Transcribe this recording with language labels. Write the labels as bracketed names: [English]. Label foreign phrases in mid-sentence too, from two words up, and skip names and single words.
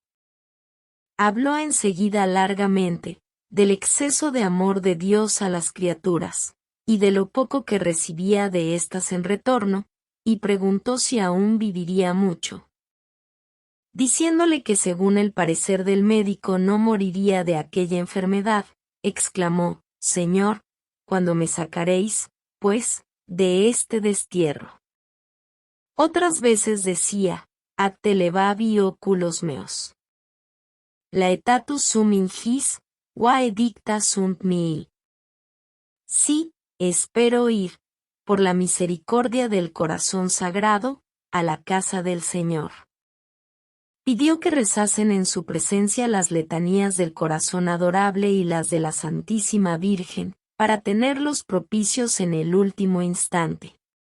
[Spanish] Habló enseguida largamente del exceso de amor de Dios a las criaturas, y de lo poco que recibía de éstas en retorno, y preguntó si aún viviría mucho. Diciéndole que según el parecer del médico no moriría de aquella enfermedad, exclamó: Señor, ¿cuándo me sacaréis, pues, de este destierro? Otras veces decía: [Latin] Ad te levavi oculos meos. Laetatus sum in his, vae dicta sunt mihi. [Spanish] Sí, espero ir, por la misericordia del corazón sagrado, a la casa del Señor. Pidió que rezasen en su presencia las letanías del corazón adorable y las de la Santísima Virgen, para tenerlos propicios en el último instante.